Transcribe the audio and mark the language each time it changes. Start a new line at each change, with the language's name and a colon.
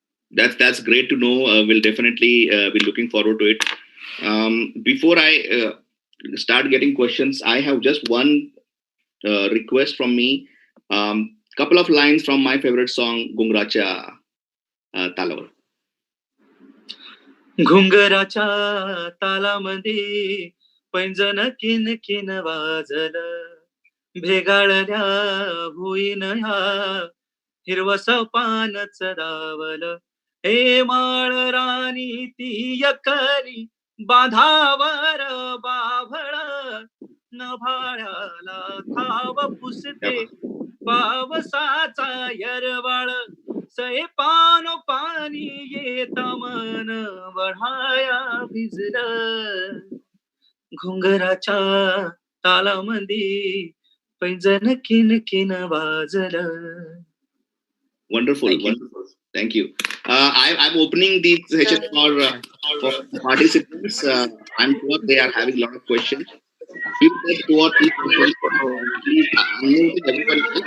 English: That's great to know. We'll definitely be looking forward to it. Before I start getting questions, I have just one request from me. Couple of lines from my favorite song, Gungracha Talavar.
Marathi: घुंगराच्या तालामध्ये पैंजण किन किन वाजलं, भेगाळल्या होईन ह्या हिरवस पानच दावलं. हे माळ राणी ती यकरी बाधावर बाभळ, नभाळ्याला खाव पुसते पावसाचा यरवाळ. सये पानो पाणी येता मन वढाया भिजलं, घुंगराच्या तालामध्ये पैंजण किन किन वाजलं.
English: Wonderful, wonderful. Thank you. I'm opening these sessions for participants. I'm sure they are having a lot of questions. We'll take 2 or 3 questions. Please unmute everyone.